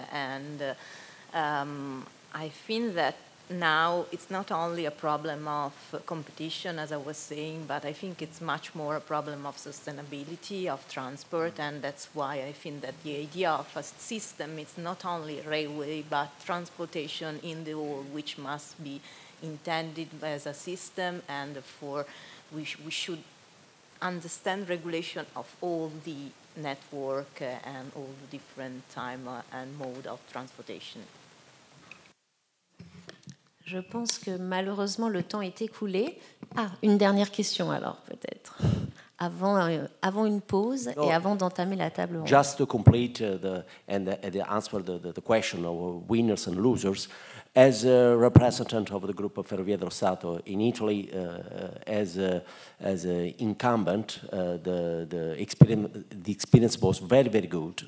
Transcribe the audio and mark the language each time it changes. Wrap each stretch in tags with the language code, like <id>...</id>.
<en>And I think that now it's not only a problem of competition, as I was saying, but I think it's much more a problem of sustainability of transport, and that's why I think that the idea of a system is not only railway, but transportation in the whole, which must be intended as a system, and therefore we should understand regulation of all the network and all the different time and mode of transportation.</en> <fr>Je pense que malheureusement le temps est écoulé. Ah, une dernière question alors peut-être. Avant une pause et avant d'entamer la table ronde.</fr> <en>Just to complete and answer the question of winners and losers, as a representative of the group of Ferrovie dello Stato in Italy, as an incumbent, the experience was very, very good.</en>